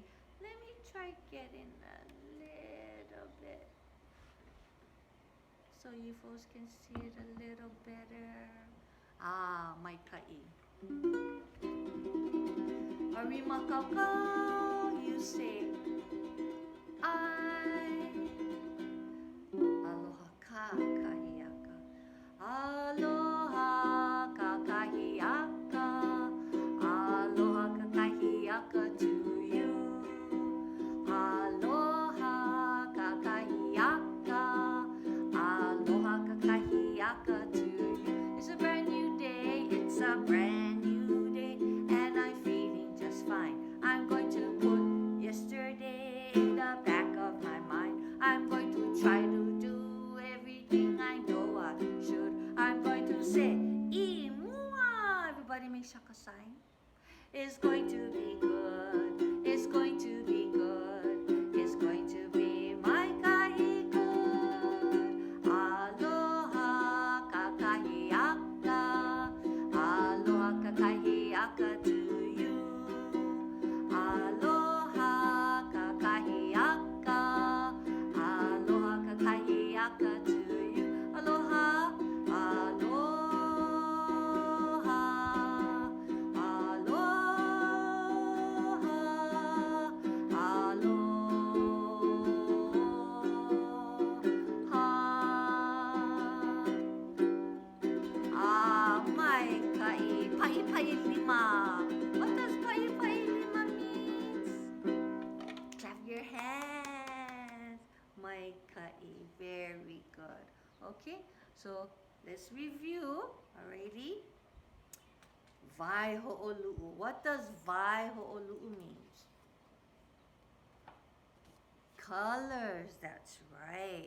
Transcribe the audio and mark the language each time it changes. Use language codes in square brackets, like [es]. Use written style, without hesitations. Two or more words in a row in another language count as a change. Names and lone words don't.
[en] Let me try getting a little bit so you folks can see it a little better. [haw] Ah, my ka'i. Arima kakao, you say I. Aloha ka kahiaka. Aloha ka kahiaka. Aloha ka kahiaka [en] to you. [haw] Aloha ka kahiaka. Aloha ka kahiaka [en] to you. It's a brand new day. It's a brand new day. And I'm feeling just fine. I'm going to put yesterday in the back of my mind. I'm going to try to do everything I know I should. I'm going to say, Imua. Everybody make Shaka sign. It's going to be good. It's going to be good. It's going to be my kahi good. [haw] Aloha ka kahiaka. Aloha ka kahiaka kahiaka [en] to you. [haw] Aloha kakahiaka. Aloha kakahiaka [en] to you. [haw] Aloha, aloha, aloha, aloha. Mai kai pai pai lima. [en] What does [haw] pai pai lima [en] means? Clap your hands. [haw] Mai kai, [en] very good. Okay, so let's review. [haw] Alrighty. Vai ho'olu'u. [en] What does [haw] vai ho'olu'u [en] means? Colors, that's right.